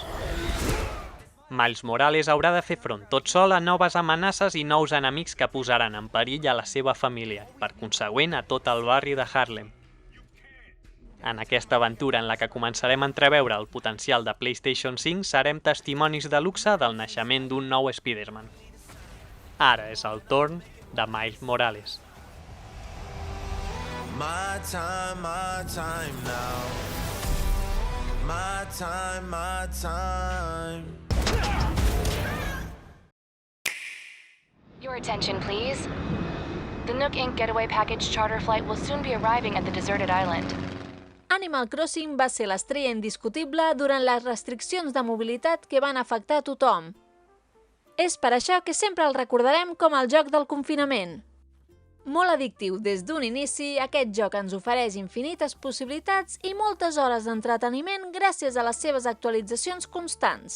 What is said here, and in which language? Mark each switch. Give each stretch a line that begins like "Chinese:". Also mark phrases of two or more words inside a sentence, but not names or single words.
Catalan: Miles Morales haurà de fer front tot sol a noves amenaces i nous enemics que posaran en perill a la seva família, per consegüent a tot el barri de Harlem. En aquesta aventura en la que començarem a entreveure el potencial de PlayStation 5 serem testimonis de luxe del naixement d'un nou Spider-Man. Ara és el torn de Miles Morales.
English: My time now. My time. Your attention, please. The Nook Inc. Getaway Package charter flight will soon be arriving at the deserted island.
Catalan: Animal Crossing va ser l'estrella indiscutible durant les restriccions de mobilitat que van afectar a tothom. És per això que sempre el recordarem com el joc del confinament. Molt addictiu des d'un inici, aquest joc ens ofereix infinites possibilitats i moltes hores d'entreteniment gràcies a les seves actualitzacions constants.